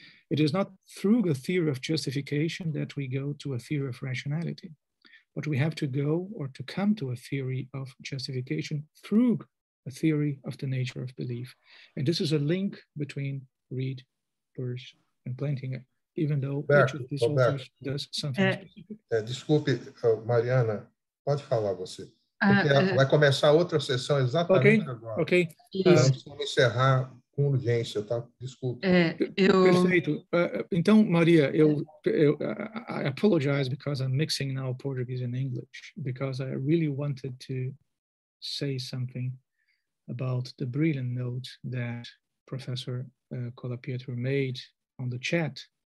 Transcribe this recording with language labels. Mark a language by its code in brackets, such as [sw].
[en] It is not through the theory of justification that we go to a theory of rationality, but we have to go or to come to a theory of justification through a theory of the nature of belief. And this is a link between Reid, Peirce, and Plantinga, even though each of these authors does something specific. [pt] Desculpe, Mariana, pode falar você. Porque vai começar outra sessão exatamente agora. Ok. Vamos encerrar com urgência, tá? Desculpe. Perfeito. [en] Então, Maria, I apologize because I'm mixing now Portuguese and English, because I really wanted to say something about the brilliant note that Professor Colapietro made on the chat.